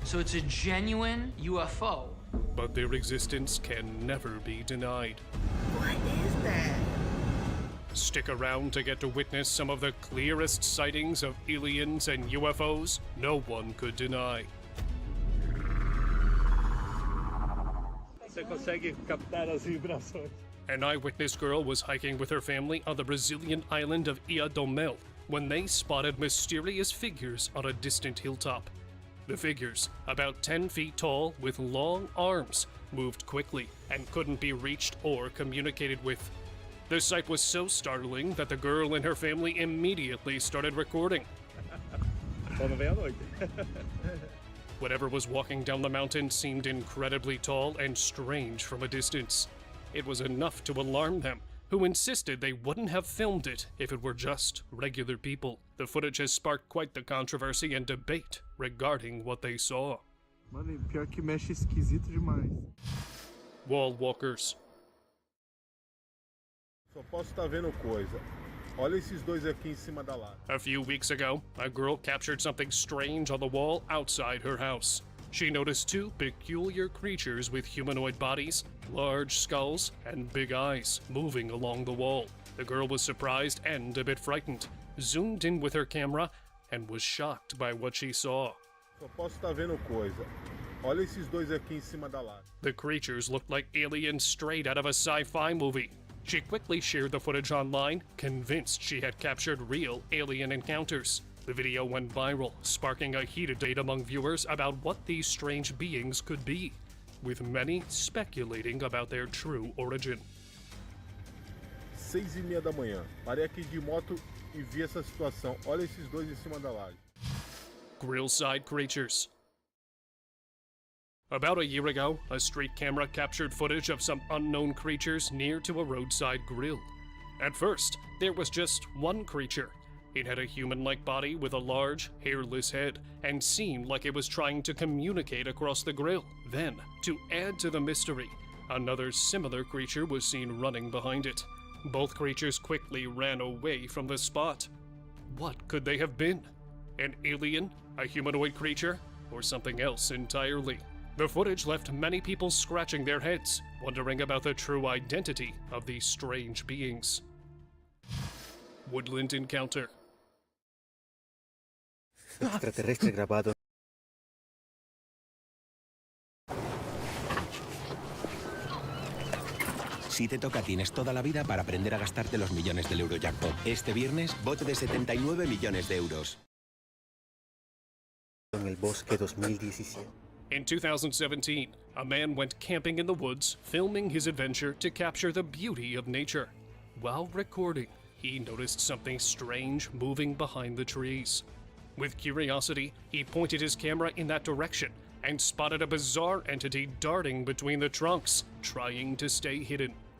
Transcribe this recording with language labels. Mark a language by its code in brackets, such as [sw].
[en] So it's a genuine UFO. But their existence can never be denied. What is that? Stick around to get to witness some of the clearest sightings of aliens and UFOs no one could deny. [pt] Você consegue captar as vibrações. [en] An eyewitness girl was hiking with her family on the Brazilian island of Ilha do Mel when they spotted mysterious figures on a distant hilltop. The figures, about 10 feet tall with long arms, moved quickly and couldn't be reached or communicated with. The sight was so startling that the girl and her family immediately started recording. Whatever was walking down the mountain seemed incredibly tall and strange from a distance. It was enough to alarm them, who insisted they wouldn't have filmed it if it were just regular people. The footage has sparked quite the controversy and debate regarding what they saw. [pt] Mano, pior que mexe esquisito demais. [en] Wall walkers. [pt] Só posso estar vendo coisa. Olha esses dois aqui em cima da laje. [en] A few weeks ago, a girl captured something strange on the wall outside her house. She noticed two peculiar creatures with humanoid bodies, large skulls, and big eyes moving along the wall. The girl was surprised and a bit frightened, zoomed in with her camera, and was shocked by what she saw. [pt] Só posso estar vendo coisa. Olha esses dois aqui em cima da laje. [en] The creatures looked like aliens straight out of a sci-fi movie. She quickly shared the footage online, convinced she had captured real alien encounters. The video went viral, sparking a heated debate among viewers about what these strange beings could be, with many speculating about their true origin. [pt] 6:30 da manhã. Parei aqui de moto e vi essa situação. Olha esses dois em cima da laje. [en] Grillside creatures. About a year ago, a street camera captured footage of some unknown creatures near to a roadside grill. At first, there was just one creature. It had a human-like body with a large, hairless head, and seemed like it was trying to communicate across the grill. Then, to add to the mystery, another similar creature was seen running behind it. Both creatures quickly ran away from the spot. What could they have been? An alien, a humanoid creature, or something else entirely? The footage left many people scratching their heads, wondering about the true identity of these strange beings. Woodland encounter. [es] Extraterrestre grabado. Si te toca, tienes toda la vida para aprender a gastarte los millones del Eurojackpot. Este viernes, bote de 79 millones de euros. En el bosque 2017. [en] In 2017, a man went camping in the woods, filming his adventure to capture the beauty of nature. While recording, he noticed something strange moving behind the trees. With curiosity, he pointed his camera in that direction and spotted a bizarre entity darting between the trunks, trying to stay hidden.